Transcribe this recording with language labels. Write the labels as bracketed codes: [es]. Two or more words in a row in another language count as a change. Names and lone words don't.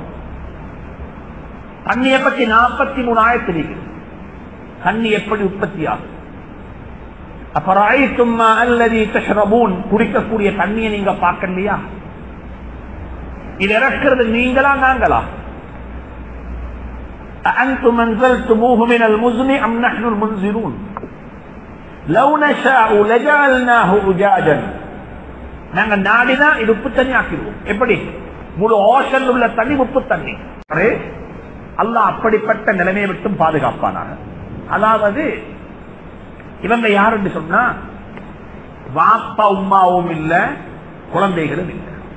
[ta] தண்ணியை பத்தி 43 ஆயத்தில் இருக்குது. தண்ணி எப்படி உற்பத்தி ஆகும்? [ar] أفرأيتم الماء الذي تشربون, [ta] குடிக்கக்கூடிய தண்ணியை நீங்க பார்க்கலையா? இது இறக்கிறது நீங்களா நாங்களா? [ar] أأنتم أنزلتموه من المزن أم نحن المنزلون لو نشاء لجعلناه أجاجا. [ta] நாங்க நாடினா இது உப்பு தண்ணி ஆக்கிடுவோம். எப்படி? முழு ஓஷன் உள்ள தண்ணி உப்பு தண்ணி. அல்லாஹ் அப்படிப்பட்ட நிலைமையை விட்டும் பாதுகாப்பானாக. அதாவது இவங்க யாருன்னு சொன்னா வாப்பா உம்மாவும் இல்ல, குழந்தைகளும் இல்ல.